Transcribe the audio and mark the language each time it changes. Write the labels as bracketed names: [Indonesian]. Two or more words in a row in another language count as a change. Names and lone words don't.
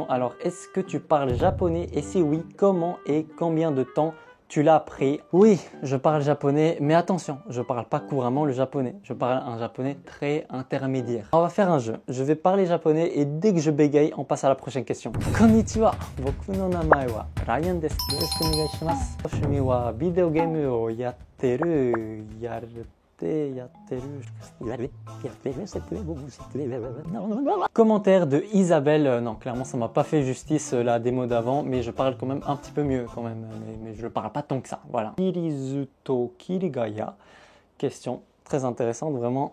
[French] Alors est-ce que tu parles japonais et si oui, comment et combien de temps tu l'as appris? Oui, je parle japonais, mais attention, je parle pas couramment le japonais. Je parle un japonais très intermédiaire. On va faire un jeu. Je vais parler japonais et dès que je bégaye, on passe à la prochaine question. [Japanese] こんにちは、僕の名前はRyanです。よろしくお願いします. 趣味は [English] video game [Japanese] をやってる, [French] Commentaire de Isabelle. Non, clairement ça m'a pas fait justice la démo d'avant, mais je parle quand même un petit peu mieux quand même, mais je parle pas tant que ça, voilà. Kirizuto Kirigaya, question très intéressante vraiment.